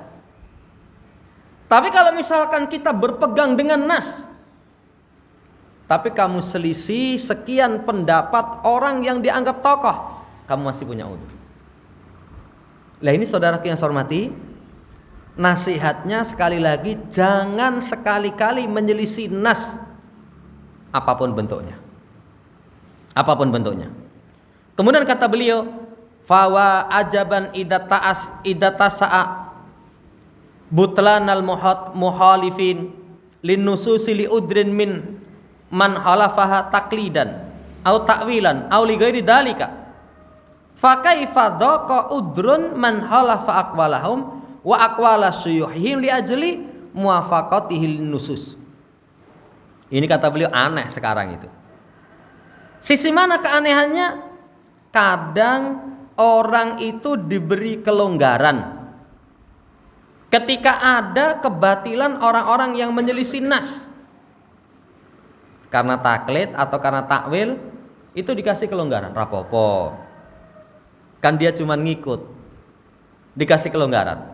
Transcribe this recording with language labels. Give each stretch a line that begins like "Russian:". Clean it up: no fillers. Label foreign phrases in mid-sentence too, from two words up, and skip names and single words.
Indonesian: Tapi kalau misalkan kita berpegang dengan nas, tapi kamu selisih sekian pendapat orang yang dianggap tokoh, kamu masih punya udzur. Lah ini saudara yang saya hormati, nasihatnya sekali lagi, jangan sekali-kali menyelisih nas apapun bentuknya. Apapun bentuknya. Kemudian kata beliau,
Arabic: فوا عجبا إذا اتسع بطلان المخالفين للنصوص لعذر ممن خالفها تقليدا أو تأويلا أو لغير ذلك فكيف ضاق عذر من خالف أقوالهم وأقوال شيوخهم لأجل موافقة النصوص.
Indonesian: Ini kata beliau aneh sekarang itu. Sisi mana keanehannya? Kadang orang itu diberi kelonggaran ketika ada kebatilan orang-orang yang menyelisih nas karena taklid atau karena takwil, itu dikasih kelonggaran, rapopo, kan dia cuma ngikut, dikasih kelonggaran.